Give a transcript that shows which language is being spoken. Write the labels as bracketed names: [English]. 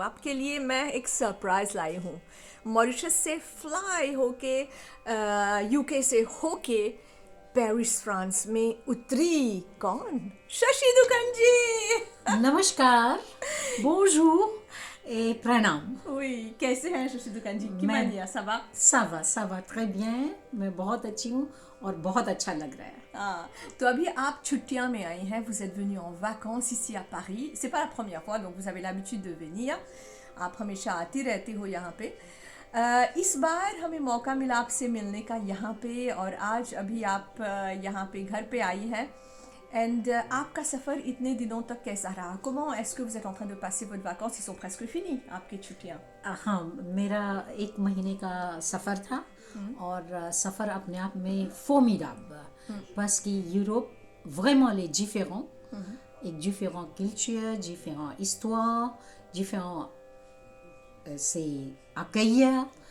[Hindi] आपके लिए मैं एक सरप्राइज लाई हूँ. मॉरिशस से फ्लाई होके यूके से होके पेरिस फ्रांस में उतरी कौन? शशि दुकान जी. नमस्कार, [French] bonjour et pranam. [Hindi] Oui, कैसे हैं शशि दुकान जी? की मैं- [French] मानिया, ça va? Ça va très bien. [Hindi] मैं बहुत अच्छी हूँ और बहुत अच्छा लग रहा है. [French] Ah, [Hindi] तो अभी आप छुट्टियां में आई हैं, [French] vous êtes venu en vacances ici à Paris. C'est pas la première fois, donc vous avez l'habitude de venir. [Hindi] आप हमेशा आती रहती हो यहाँ पे. इस बार हमें मौका मिला आपसे मिलने का यहाँ पे और आज अभी आप यहाँ पे घर पे आई हैं. एंड आपका सफ़र इतने दिनों तक कैसा रहा? [French] Comment est-ce que vous êtes en train de passer votre vacances? Ils sont presque finis, [Hindi] आपकी छुट्टियाँ. हाँ, मेरा 1 महीने का सफ़र था और सफ़र अपने आप में [French] formidable parce que l'Europe vraiment elle est différente, avec différentes cultures, différentes histoires, différents c'est accueillir.